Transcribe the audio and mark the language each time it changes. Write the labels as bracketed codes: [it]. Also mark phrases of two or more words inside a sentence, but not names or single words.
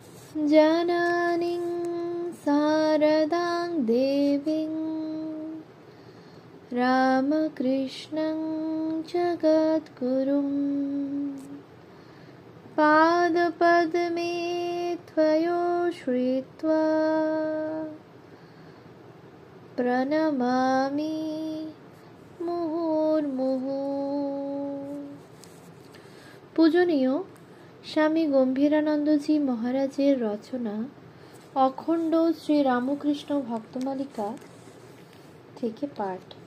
[sa] जननीं शारदां देवीं रामकृष्णं जगद्गुरुं पादपद्मे त्वयोश्रित्वा प्रणमामि মুহুর্মুহু। [bn] পূজনীয় স্বামী গম্ভীরানন্দজি মহারাজের রচনা অখণ্ড শ্রী রামকৃষ্ণ ভক্তমালিকা থেকে পাঠ।